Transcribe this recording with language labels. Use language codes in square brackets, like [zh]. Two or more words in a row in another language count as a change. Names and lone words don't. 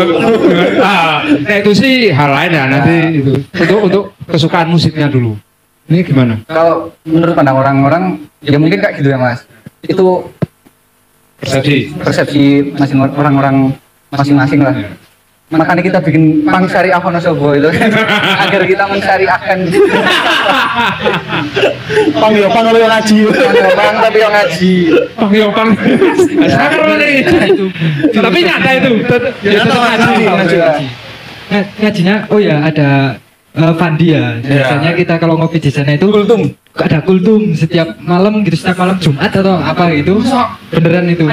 [id] Nah itu sih hal lain ya nanti itu. Untuk kesukaan musiknya dulu. Ini gimana? Kalau menurut pandang orang-orang ya mungkin kayak gitu ya Mas. Itu persepsi masing orang-orang masing-masing lah. Makanya kita bikin pang syariah Wonosobo itu agar kita mensyariahkan Pang yo pang lo yang ngaji. pang tapi yang ngaji. Pang. Sangar nih. Itu. Tapi nyata itu. Ya tetap ngaji. Nah, ngajinya, oh ya ada Fandi ya. Biasanya kita kalau ngopi di sana itu ada kultum setiap malam gitu, setiap malam Jumat atau apa gitu. Beneran itu.